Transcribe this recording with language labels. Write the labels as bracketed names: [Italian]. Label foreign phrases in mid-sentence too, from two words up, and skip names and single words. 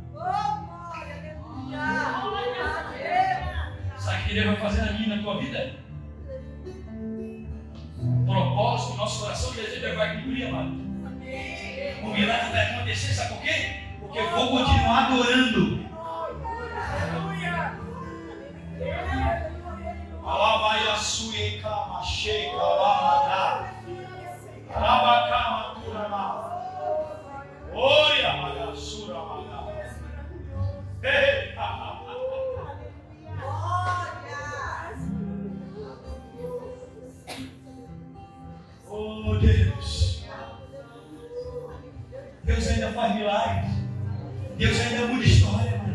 [Portuguese] Sabe o que Deus vai fazer na minha e na tua vida? O propósito, o nosso coração, o desejo, Deus vai cumprir, amado. O milagre vai acontecer, sabe por quê? Porque eu vou continuar adorando. Alavaia suie kama sheka lamada. Rabakama kurama. Oia magasura maga. Ei, oh Deus. Deus ainda faz milagres. Deus ainda muda história, mano.